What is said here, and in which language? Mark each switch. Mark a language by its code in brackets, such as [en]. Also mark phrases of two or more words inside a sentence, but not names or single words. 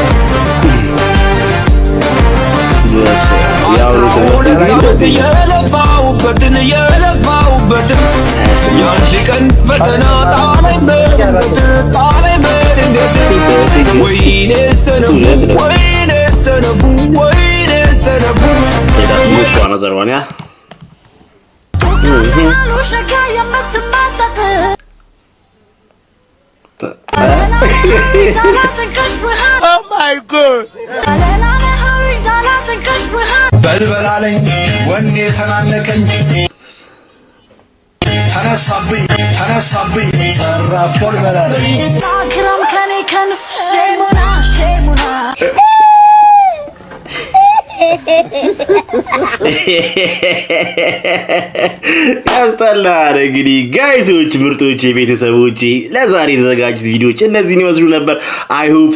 [am] ያው የለፋሁበትን የለፋሁበትን የአንድ ቀን ፈተና ጣለኝ በድንገት ወይኔ ሰነፉ ወይኔ ሰነፉ ወይኔ ሰነፉ [de] Das muss man also ran, ja. [en] Oh my God! [am] በልበላለኝ ወኔ ተናነቀኝ ተነሳብኝ ዘራፍ በልበላለኝ ናክረም ከኔ ከንፍ ሼሙና ያስጠላል። እንግዲህ ጋይሶች ምርጦች ቤተሰቦች ለዛሬ የተዘጋጁት ቪዲዮዎች እነዚህን ይመስሉ ነበር። [en] I hope